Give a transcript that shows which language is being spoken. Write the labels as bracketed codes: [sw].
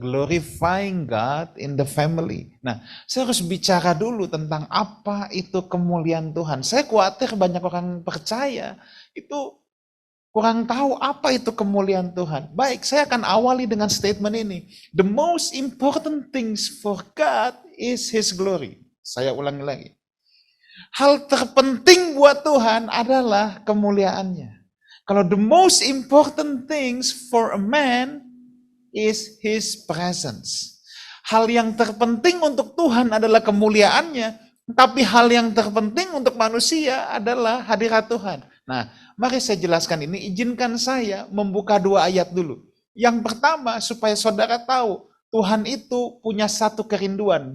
[en] Glorifying God in the family. [id] Nah, saya harus bicara dulu tentang apa itu kemuliaan Tuhan. Saya khawatir banyak orang percaya itu kurang tahu apa itu kemuliaan Tuhan. Baik, saya akan awali dengan statement ini. [en] The most important things for God is His glory. [id] Saya ulangi lagi. Hal terpenting buat Tuhan adalah kemuliaannya. Kalau [en] the most important things for a man is His presence. [id] Hal yang terpenting untuk Tuhan adalah kemuliaannya. Tapi hal yang terpenting untuk manusia adalah hadirat Tuhan. Nah, mari saya jelaskan ini. Izinkan saya membuka 2 ayat dulu. Yang pertama, supaya saudara tahu, Tuhan itu punya satu kerinduan.